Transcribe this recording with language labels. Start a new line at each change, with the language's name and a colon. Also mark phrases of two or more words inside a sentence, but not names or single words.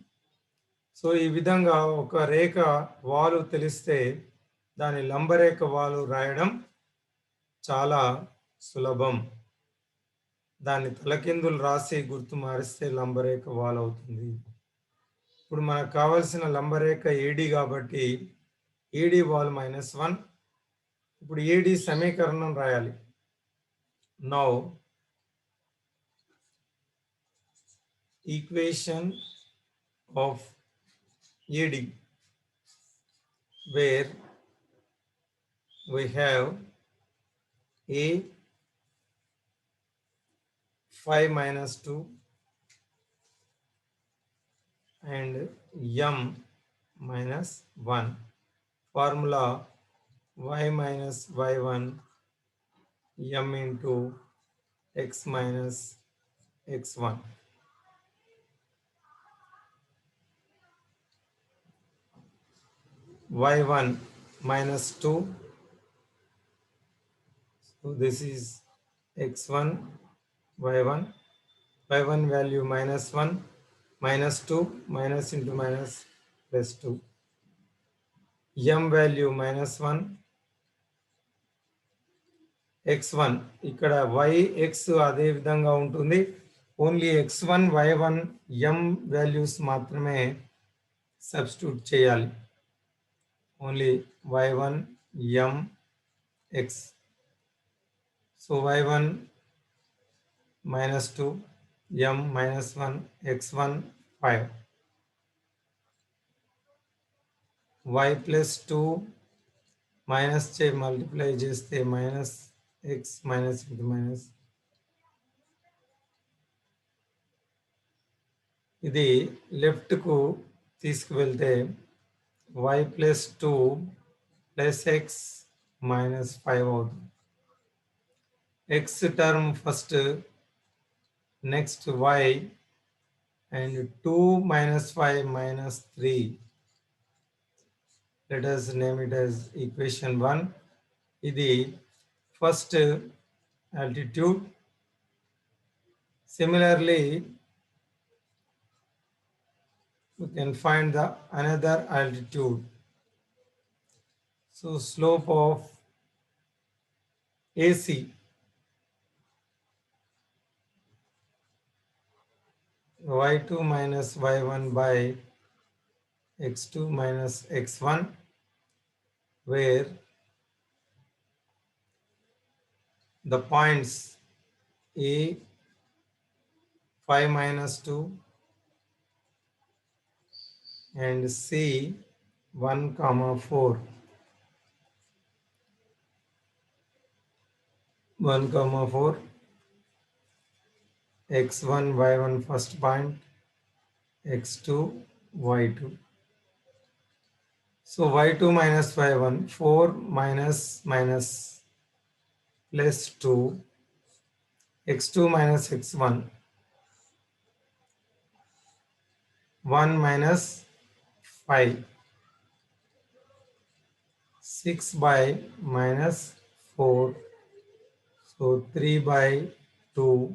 Telugu: సో ఈ విధంగా ఒక రేఖ వాలు తెలిస్తే దాని లంబరేఖ వాలు రాయడం చాలా సులభం. దాన్ని తలకిందులు రాసి గుర్తు మారిస్తే లంబరేఖ వాలు అవుతుంది. ఇప్పుడు మనకు కావాల్సిన లంబరేఖ AD కాబట్టి AD వాల్ -1. ఇప్పుడు AD సమీకరణం రాయాలి.
English: Now equation of AD, where we have a 5 minus 2 and m minus 1. Formula y minus y1 m into x minus x1. y1 minus 2. So this is x1, y1. y1 value minus 1, minus 2, minus into minus plus 2. m value minus 1,
Telugu: x1 ఇక్కడ yx అదే విధంగా ఉంటుంది.
English: only x1 y1 m values
Telugu: మాత్రమే సబ్స్టిట్యూట్ చేయాలి.
English: only y1 m x. so y1 minus 2 m minus 1 x1 5 y plus 2 minus
Telugu: చే మల్టిప్లై చేస్తే
English: minus x minus into minus.
Telugu: ఇది లెఫ్ట్ కు తీసుకువెళ్తే
English: y plus 2 plus x minus 5
Telugu: అవుతుంది.
English: x term first, next y, and 2 minus 5 minus 3. Let us name it as equation 1.
Telugu: ఇది
English: first altitude. Similarly, we can find the another altitude. So slope of AC y2 minus y1 by x2 minus x1, where the points A 5 minus 2 and C 1 comma 4. 1 comma 4, x1 y1 first point, x2 y2. So y2 minus y1, 4 minus minus plus 2, x2 minus x1, 1 minus 5, 6 by minus 4, so 3 by 2.